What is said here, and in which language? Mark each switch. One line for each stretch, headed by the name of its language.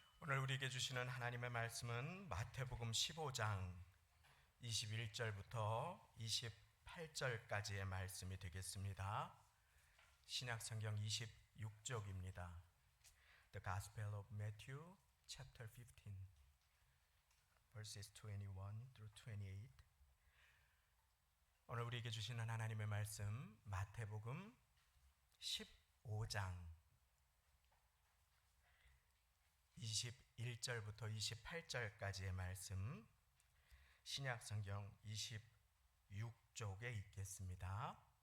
Korean: 오늘 우리에게 주시는 하나님의 말씀은 마태복음 15장 21절부터 28절까지의 말씀이 되겠습니다. 신약성경 26쪽입니다.
English: The Gospel of Matthew, chapter 15, verses 21 through 28.
Korean: 오늘 우리에게 주시는 하나님의 말씀 마태복음 15장 21절부터 28절까지의 말씀, 신약성경 26쪽에 있겠습니다.